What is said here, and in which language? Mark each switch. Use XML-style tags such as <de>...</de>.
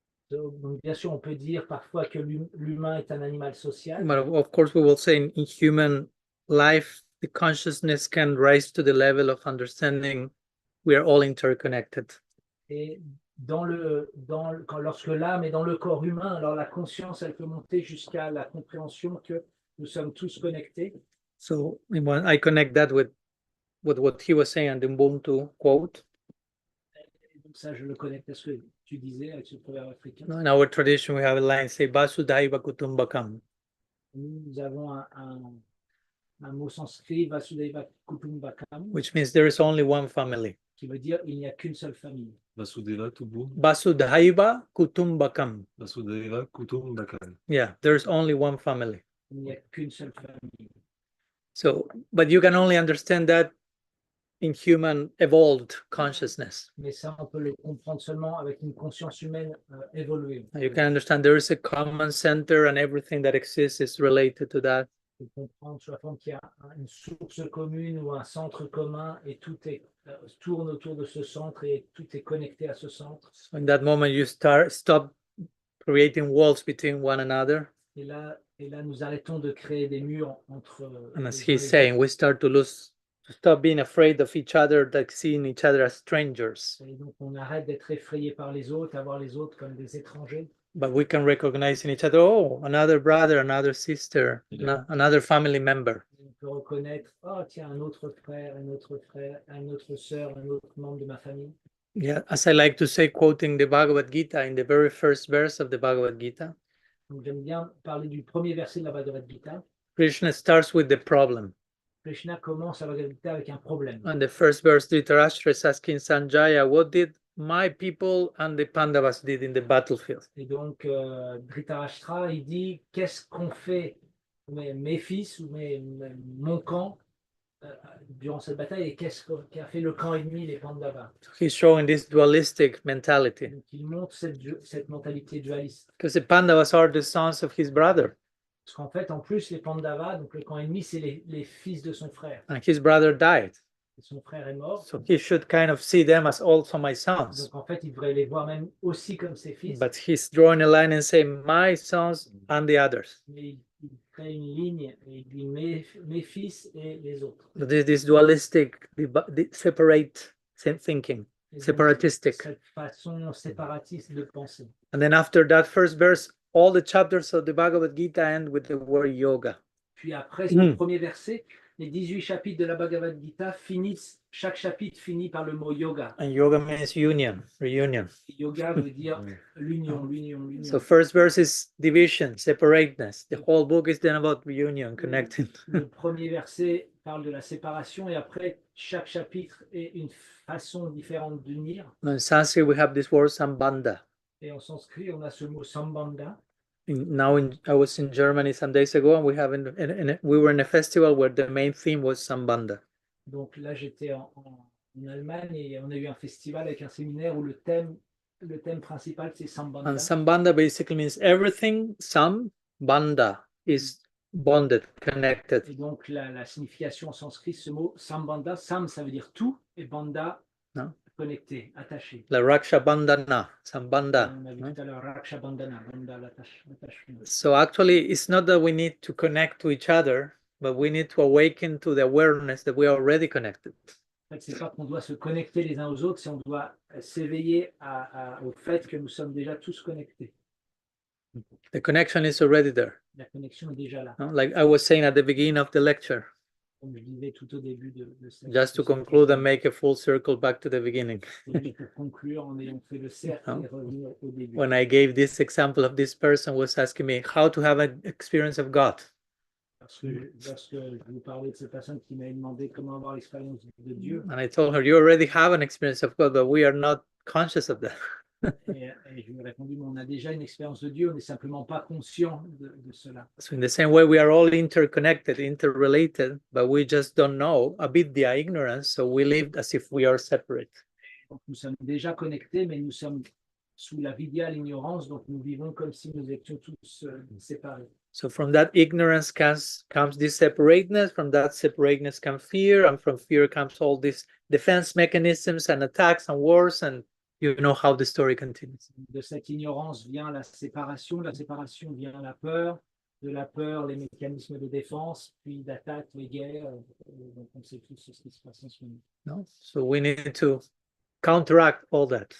<fr>Donc, bien sûr, on peut dire parfois que l'humain est un animal social.</fr> <en>But of course, we will say in human life, the consciousness can rise to the level of understanding we are all interconnected.</en> <fr>Et lorsque l'âme est dans le corps humain, alors la conscience, elle peut monter jusqu'à la compréhension que nous sommes tous connectés.</fr> <en>So I connect that with what he was saying in the Ubuntu quote.</en> <fr>Et donc ça, je le connecte à ce que tu disais avec ce proverbe africain.</fr> <en>In our tradition, we have a line say Vasudhaiva Kutumbakam.</en> <fr>Nous avons un mot sanskrit, Vasudhaiva Kutumbakam,</fr> <en>Which means there is only one family.</en> <fr>qui veut dire il n'y a qu'une seule famille.</fr> <sa>Vasudeva Tubu. Vasudhaiva Kutumbakam. Vasudeva Kutum Bakal.</sa> <en>Yeah, there's only one family.</en> <fr>Il n'y a qu'une seule famille.</fr> <en>So, but you can only understand that in human evolved consciousness.</en> <fr>Mais ça, on peut le comprendre seulement avec une conscience humaine évoluée.</fr> <en>You can understand there is a common center and everything that exists is related to that.</en> <fr>On peut comprendre sous la forme qu'il y a une source commune ou un centre commun et tout tourne autour de ce centre et tout est connecté à ce centre.</fr> <en>So in that moment, you stop creating walls between one another.</en> <fr>Et là, nous arrêtons de créer des murs entre.</fr> <en>And as he's saying, we start to stop being afraid of each other, like seeing each other as strangers.</en> <fr>Et donc, on arrête d'être effrayé par les autres, à voir les autres comme des étrangers.</fr> <en>But we can recognize in each other, oh, another brother, another sister, another family member.</en> <fr>On peut reconnaître, oh tiens, un autre frère, une autre sœur, un autre membre de ma famille.</fr> <en>Yeah, as I like to say, quoting the Bhagavad Gita, in the very first verse of the Bhagavad Gita,</en> <fr>Donc, j'aime bien parler du premier verset de la Bhagavad Gita.</fr> <en>Krishna starts with the problem.</en> <fr>Krishna commence la Bhagavad Gita avec un problème.</fr> <en>And the first verse, Dhritarashtra is asking Sanjaya, what did my people and the Pandavas did in the battlefield?</en> <fr>Et donc, Dhritarashtra, il dit, qu'est-ce qu'ont fait mes fils ou mon camp durant cette bataille et qu'est-ce qu'a fait le camp ennemi, les Pandavas?</fr> <en>He's showing this dualistic mentality.</en> <fr>Donc, il montre cette mentalité dualiste.</fr> <en>Because the Pandavas are the sons of his brother.</en> <fr>Parce qu'en fait, en plus, les Pandavas, donc le camp ennemi, c'est les fils de son frère.</fr> <en>And his brother died.</en> <fr>Et son frère est mort.</fr> <en>So he should kind of see them as also my sons.</en> <fr>Donc en fait, il devrait les voir même aussi comme ses fils.</fr> <en>But he's drawing a line and saying, my sons and the others.</en> <fr>Mais il crée une ligne et il dit mes fils et les autres.</fr> <en>So this dualistic, separate thinking,</en> <fr>Et donc,</fr> <en>separatistic.</en> <fr>cette façon séparatiste de penser.</fr> <en>And then after that first verse, all the chapters of the Bhagavad Gita end with the word yoga.</en> <fr>Puis après ce premier verset, les 18 chapitres de la Bhagavad Gita chaque chapitre finit par le mot yoga.</fr> <en>And yoga means union, reunion.</en> <fr>Yoga veut dire l'union.</fr> <en>So first verse is division, separateness. The whole book is then about reunion, connecting.</en> <fr>Le premier verset parle de la séparation et après chaque chapitre est une façon différente d'unir.</fr> <en>In Sanskrit, we have this word sambandha.</en> <fr>Et en sanskrit, on a ce mot sambandha.</fr> <en>I was in Germany some days ago, and we were in a festival where the main theme was sambandha.</en> <fr>Donc là, j'étais en Allemagne et on a eu un festival avec un séminaire où le thème principal c'est sambandha.</fr> <en>And sambandha basically means everything. Sambandha is bonded, connected.</en> <fr>Et donc la signification en sanskrit, ce mot sambandha, sam ça veut dire tout et bandha connecté, attaché. La Raksha-bandhana, sambandha. On a vu tout à l'heure Raksha-bandhana, l'attachement.</fr> <en>So actually, it's not that we need to connect to each other, but we need to awaken to the awareness that we are already connected.</en> <fr>En fait, c'est pas qu'on doit se connecter les uns aux autres, c'est on doit s'éveiller au fait que nous sommes déjà tous connectés.</fr> <en>The connection is already there.</en> <fr>La connexion est déjà là.</fr> <en>Like I was saying at the beginning of the lecture,</en> <fr>Comme je disais tout au début de cette.</fr> <en>just to conclude and make a full circle back to the beginning.</en> <fr>Pour conclure, en ayant fait le cercle et revenir au début.</fr> <en>When I gave this example of this person was asking me how to have an experience of God.</en> <fr>Parce que lorsque je vous parlais de cette personne qui m'avait demandé comment avoir l'expérience de Dieu,</fr> <en>And I told her, you already have an experience of God, but we are not conscious of that.</en> <fr>et je lui ai répondu, mais on a déjà une expérience de Dieu, on n'est simplement pas conscient de cela.</fr> <en>So in the same way, we are all interconnected, interrelated, but we just don't know a bit the ignorance, so we live as if we are separate.</en> <fr>Donc, nous sommes déjà connectés, mais nous sommes sous la vidya, l'ignorance, donc nous vivons comme si nous étions tous séparés.</fr> <en>So from that ignorance comes this separateness, from that separateness comes fear, and from fear comes all these defense mechanisms and attacks and wars, and you know how the story continues.</en> <fr>De cette ignorance vient la séparation vient la peur, de la peur les mécanismes de défense, puis d'attaque, les guerres, donc on sait tous ce qui se passe en ce moment.</fr> <en>No? So we need to counteract all that.</en>